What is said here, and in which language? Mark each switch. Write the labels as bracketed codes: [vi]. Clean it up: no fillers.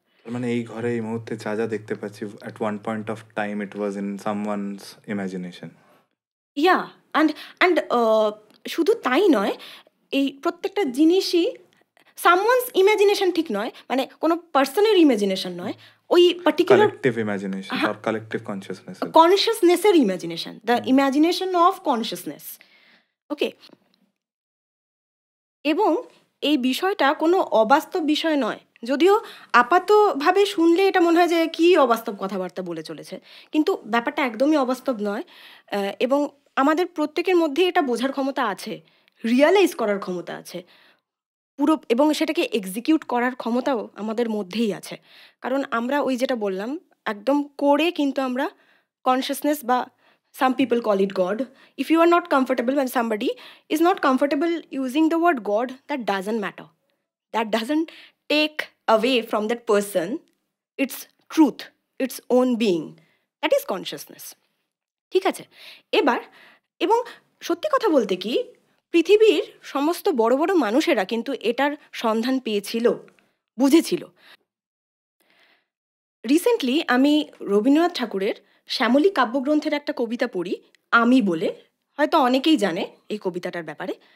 [bn] মানে এই ঘরে এই মুহূর্তে যা যা দেখতে পাচ্ছি, [en] at one point of time it was in someone's imagination. [bn] Yeah, and শুধু তাই নয়, এই প্রত্যেকটা জিনিসই সামওয়ানস ইমাজিনেশন ঠিক নয়, মানে কোনো পার্সনের ইমাজিনেশন নয়, ওই particular [en] Collective imagination or collective consciousness. কনসিয়াসনেসের imagination, the imagination of consciousness. [bn] ওকে, এবং এই বিষয়টা কোনো অবাস্তব বিষয় নয়, যদিও আপাতভাবে শুনলে এটা মনে হয় যে কী অবাস্তব কথাবার্তা বলে চলেছে, কিন্তু ব্যাপারটা একদমই অবাস্তব নয়। এবং আমাদের প্রত্যেকের মধ্যে এটা বোঝার ক্ষমতা আছে, রিয়ালাইজ করার ক্ষমতা আছে পুরো, এবং সেটাকে এক্সিকিউট করার ক্ষমতাও আমাদের মধ্যেই আছে। কারণ আমরা ওই যেটা বললাম, একদম করে কিন্তু আমরা কনসিয়াসনেস, বা [en] some people call it God. If you are not comfortable, when somebody is not comfortable using the word God, that doesn't matter. That doesn't take away from that person its truth, its own being. That is consciousness. [bn] ঠিক আছে, এবার এবং সত্যি কথা বলতে কি, পৃথিবীর সমস্ত বড় বড় মানুষেরা কিন্তু এটার সন্ধান পেয়েছিল, বুঝেছিল। রিসেন্টলি আমি রবীন্দ্রনাথ ঠাকুরের শ্যামলী কাব্যগ্রন্থের একটা কবিতা পড়ি, আমি বলে, হয়তো অনেকেই জানে এই কবিতাটার ব্যাপারে।